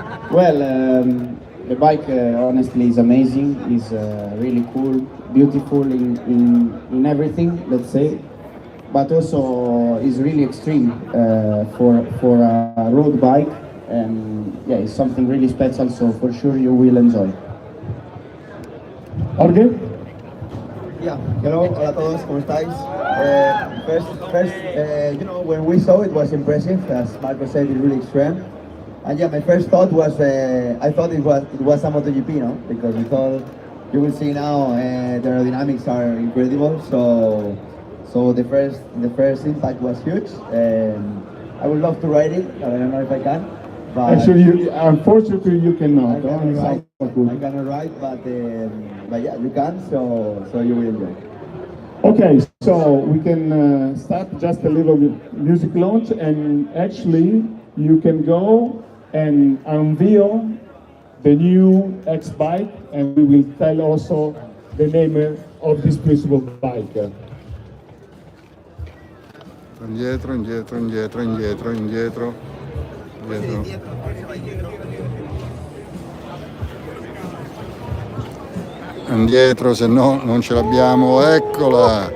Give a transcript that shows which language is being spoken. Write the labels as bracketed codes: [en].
[en] Well, the bike honestly is amazing, is really cool, beautiful in everything, let's say, but also is really extreme for a road bike, and yeah, it's something really special, so for sure you will enjoy. Jorge? Yeah, hello, [es] hola a todos, ¿cómo estáis? [en] First, when we saw it was impressive, as Marco said, it's really extreme. And yeah, my first thought was, I thought it was a MotoGP, no? Because we thought you will see now the aerodynamics are incredible. So the first impact was huge. I would love to ride it. I don't know if I can. But Actually, unfortunately, you cannot. I cannot ride, but yeah, you can. So you will enjoy. Okay, so we can start just a little music launch, and actually you can go and unveil the new X bike, and we will tell also the name of this principal bike. [it] Indietro, indietro, indietro, indietro, indietro, indietro. Indietro, se no non ce l'abbiamo, eccola!